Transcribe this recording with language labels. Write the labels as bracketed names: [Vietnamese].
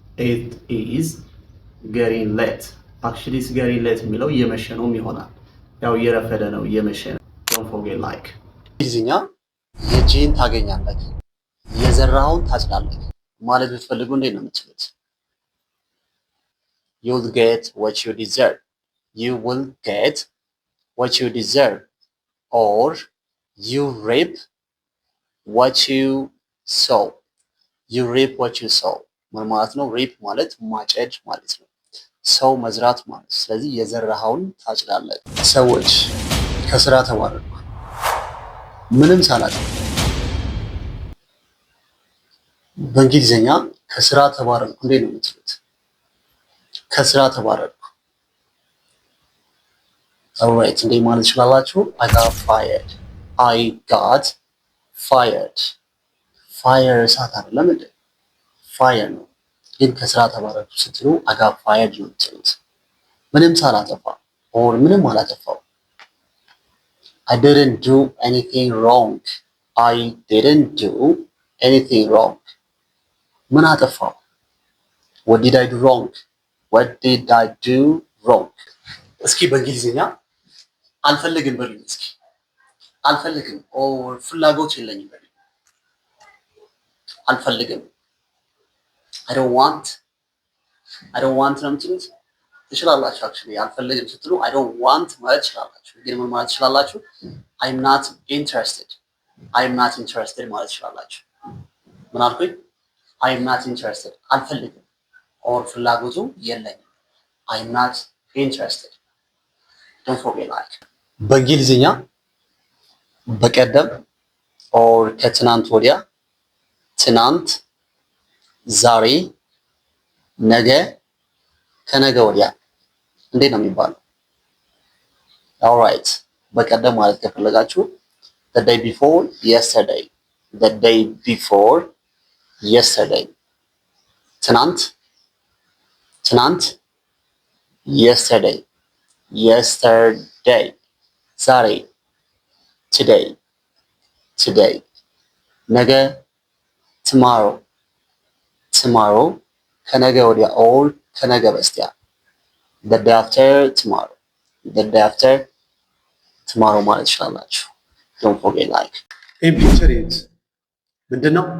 [English] it is getting late። actually it's getting late [Amharic] የሚለው እየመሸ ነው ይሆናል። ያው እየረፈደ ነው እየመሸ ነው። [English] don't forget like [Amharic] እንግሊዝኛ የጄን ታገኛለህ የዘራውን ታጭዳለህ ማለት ብትፈልጉ እንዴት ነው የምትሉት? [English] you'll get what you deserve። you will get what you deserve or you reap what you sow። you reap what you sow [Amharic] ምን ማለት ነው? reap ማለት ማጨድ ማለት ነው። ሰው መዝራት ማለት። ስለዚህ የዘራኸውን ታጭዳለህ። ሰዎች ከስራ ተባረሩ ምንም ሳላደርግ። በእንግሊዝኛ ከስራ ተባረርኩ እንዴት ነው የምትሉት? ከስራ ተባረርኩ alright እንዴት ማለት ይችላላችሁ? [English] I got fired። fire [Amharic] እሳት አይደለም እንዴ? fire ነው። ግን ከስራ ተባረርኩ ስትሉ [English] I got fired [Amharic] ነው የምትሉት። ምንም ሳላጠፋ or ምንም አላጠፋው [English] I didn't do anything wrong. I didn't do anything wrong. [Amharic] ምን አጠፋው? [English] What did I do wrong? What did I do wrong? [Amharic] እስኪ በእንግሊዝኛ አልፈልግም በሉኝ። እስኪ አልፈልግም ኦር ፍላጎት የለኝም በሉኝ። አልፈልግም [English] I don't want [Amharic] ነው የምትሉት ትችላላችሁ። actually አልፈልግም ስትሉ I don't want ማለት ትችላላችሁ። ግን ምን ማለት ትችላላችሁ? [English] I'm not interested [Amharic] ማለት ትችላላችሁ። ምን አልኩኝ? [English] I'm not interested [Amharic] አልፈልግም ኦር ፍላጎቱ የለኝም። [English] I'm not interested. Don't forget like. [Amharic] በእንግሊዝኛ በቀደም ኦር ከትናንት ወዲያ፣ ትናንት፣ ዛሬ፣ ነገ፣ ከነገ ወዲያ እንዴት ነው የሚባለው? [English] alright [Amharic] በቀደም ማለት ከፈለጋችሁ [English] the day before yesterday, the day before yesterday. [Amharic] ትናንት [English] yesterday, yesterday. [Amharic] ዛሬ [English] today. [Amharic] ነገ [English] tomorrow. [Amharic] ከነገ ወዲያ [English] or [Amharic] ከነገ በስቲያ [English] the day after tomorrow [Amharic] ማለት ትችላላችሁ። [English] don't forget like. in picture it [Amharic] ምንድነው?